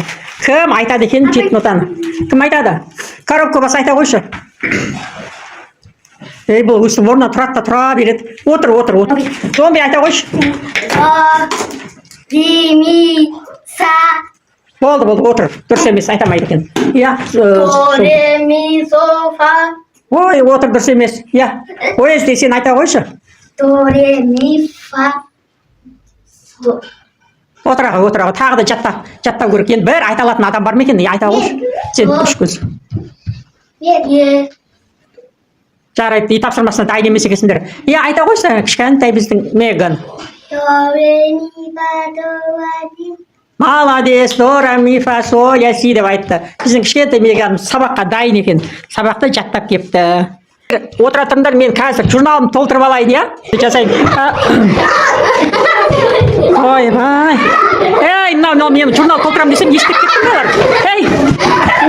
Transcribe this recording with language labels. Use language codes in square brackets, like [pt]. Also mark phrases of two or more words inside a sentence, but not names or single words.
[kk] Кім айтады екен 7 нотаны? Кім айтады? Коробка бас айта қойшы. Бұл өстіп орнына тұрады да тұра береді. Отыр. Зомби айта қойшы. Ре, ми, са. Болды, отыр. Дұрыс емес, айтамайды екен. До, ре, ми, со, фа. Ой, отыр, дұрыс емес. Ой, сен айта қойшы. До, ре, ми, фа. Отыра. Тағы да жаттау керек. Енді бір айта алатын адам бар ма екен? Айта қойшы. Сен 3 көз. Жарайды, үй тапсырмасына дайын емес екенсіңдер. Айта қойшы, кішкентай біздің Меган. До, ре, ми, фа, до, ла, ми. Молодец, до, ре, ми, фа, со, ля, си деп айтты. Біздің кішкентай Меган сабаққа дайын екен. Сабақты жаттап кепті. Отыра тұрыңдар, мен қазір журналымды толтырып алайын, Жасайын. Ой-бай. Ей, мен журнал толтырам десем, естіп кеттіңдер.